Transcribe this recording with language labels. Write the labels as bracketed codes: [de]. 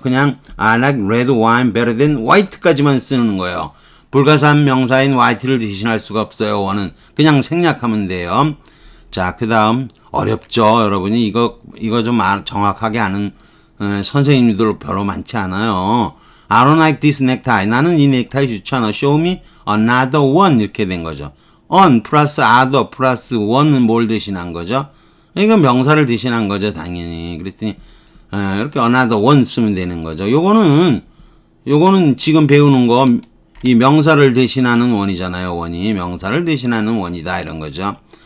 [ko] 그냥 [en] I like red wine better than white [ko] 까지만 쓰는 거예요. 불가산명사인 white를 대신할 수가 없어요. 원은 그냥 생략하면 돼요. 자, 그 다음 어렵죠. 여러분이 이거 좀 정확하게 아는 선생님들 별로 많지 않아요. [en] I don't like this necktie. [ko] 나는 이 넥타이 좋지 않아. [en] Show me another one [ko] 이렇게 된 거죠. on 플러스 other 플러스 one은 뭘 대신한 거죠? 이건 명사를 대신한 거죠, 당연히. 그랬더니 이렇게 [en] another one [ko] 쓰면 되는 거죠. 요거는 지금 배우는 거 이 명사를 대신하는 원이잖아요. 원이 명사를 대신하는 원이다 이런 거죠.